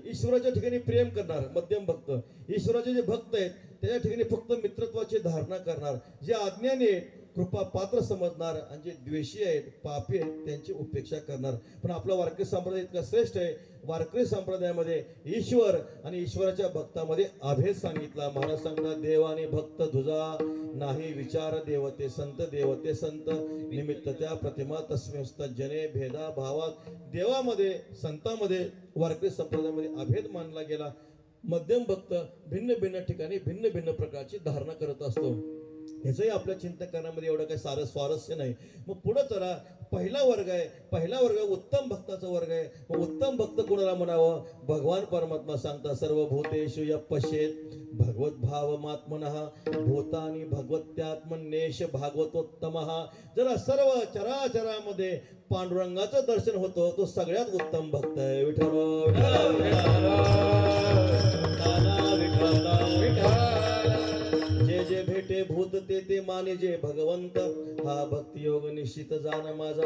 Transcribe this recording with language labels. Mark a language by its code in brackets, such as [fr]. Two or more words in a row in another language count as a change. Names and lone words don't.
[mr] ईश्वराच्या ठिकाणी प्रेम करणार मध्यम भक्त, ईश्वराचे जे भक्त आहेत त्याच्या ठिकाणी फक्त मित्रत्वाची धारणा करणार, जे आज्ञाने कृपा पात्र समजणार, आणि जे द्वेषी आहेत पापी आहेत त्यांची उपेक्षा करणार. पण आपला वारकरी संप्रदाय इतका श्रेष्ठ आहे. वारकरी संप्रदायामध्ये ईश्वर आणि ईश्वराच्या भक्तामध्ये अभेद सांगितला. महाराज सांगतात, देव आणि भक्त तुझा नाही विचार, देवते संत निमित्त त्या प्रतिमा [sa] तस्मेस्त जने भेदा भावात. [mr] देवामध्ये संतांमध्ये वारकरी संप्रदायामध्ये अभेद मानला गेला. मध्यम भक्त भिन्न भिन्न ठिकाणी भिन्न भिन्न प्रकारची धारणा करत असतो. याचंही आपल्या चिंतनामध्ये एवढं काही स्वारस्य नाही. मग पुढे चला, पहिला वर्ग उत्तम भक्ताचा वर्ग आहे. मग उत्तम भक्त कोणाला म्हणावं? भगवान परमात्मा सांगतात, [sa] सर्वभूतेषु यः पश्येत् भगवद्भावमात्मनः भूतानि भगवत्यात्मन्येष भागवतोत्तमः. [mr] ज्याला सर्व चराचरामध्ये पांडुरंगाचं दर्शन होतं तो सगळ्यात उत्तम भक्त आहे. जे जे भेटे भूत ते माने जे भगवंत, हा भक्ती योग निश्चित जाण माझा.